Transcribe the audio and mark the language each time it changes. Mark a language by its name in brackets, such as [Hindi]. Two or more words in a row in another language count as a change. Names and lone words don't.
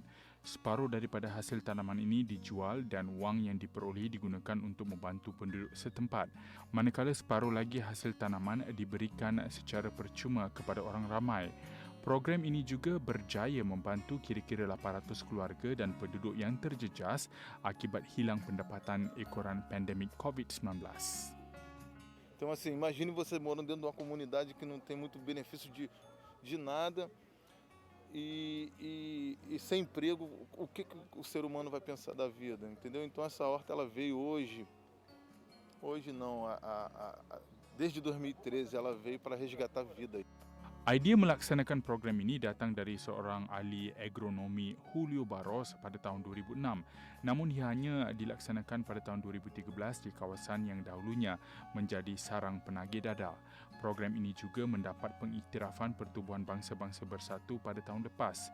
[Malay] Separuh daripada hasil tanaman ini dijual dan wang yang diperolehi digunakan untuk membantu penduduk setempat. Manakala separuh lagi hasil tanaman diberikan secara percuma kepada orang ramai. Program ini juga berjaya membantu kira-kira 800 keluarga dan penduduk yang terjejas akibat hilang pendapatan ekoran pandemik COVID-19. [Portuguese] Então, assim, imagine você morando dentro de uma comunidade que não tem muito benefício de nada e sem emprego, o que o ser humano vai pensar da vida, entendeu? Então, essa horta ela veio hoje não, desde 2013 ela veio para resgatar vida. [Malay] Idea melaksanakan program ini datang dari seorang ahli agronomi Julio Barros pada tahun 2006. Namun ia hanya dilaksanakan pada tahun 2013 di kawasan yang dahulunya menjadi sarang penagih dadah. Program ini juga mendapat pengiktirafan Pertubuhan Bangsa-Bangsa Bersatu pada tahun lepas.